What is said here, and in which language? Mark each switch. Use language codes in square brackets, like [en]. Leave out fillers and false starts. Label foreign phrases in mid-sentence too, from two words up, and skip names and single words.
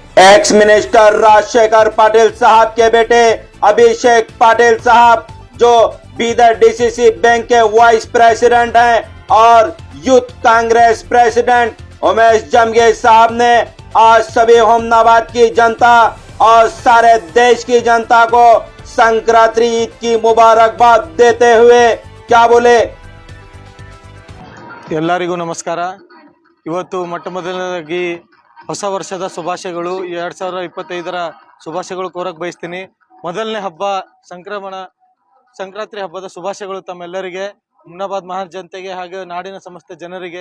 [en] ex minister [hi] राजशेखर पाटिल साहब के बेटे अभिषेक पाटिल साहब जो बीदर डीसीसी बैंक के [en] vice president [hi] हैं और यूथ कांग्रेस प्रेसिडेंट उमेश जमगे साहब ने आज सभी होमनाबाद की जनता और सारे देश की जनता को संक्रांति ईद की मुबारकबाद देते हुए क्या बोले। [kn] ಎಲ್ಲರಿಗೂ ನಮಸ್ಕಾರ। ಇವತ್ತು ಮೊಟ್ಟಮೊದಲನೇದಾಗಿ ಹೊಸ ವರ್ಷದ ಶುಭಾಶಯಗಳು 2025ರ ಶುಭಾಶಯಗಳು ಕೋರಕ್ಕೆ ಬಯಸ್ತೀನಿ। ಮೊದಲನೇ ಹಬ್ಬ ಸಂಕ್ರಾಂತಿ ಹಬ್ಬದ ಶುಭಾಶಯಗಳು ತಮ್ಮೆಲ್ಲರಿಗೆ, ಹುಮ್ನಾಬಾದ್ ಮಹಾನ್ ಜನತೆಗೆ ಹಾಗೂ ನಾಡಿನ ಸಮಸ್ತ ಜನರಿಗೆ।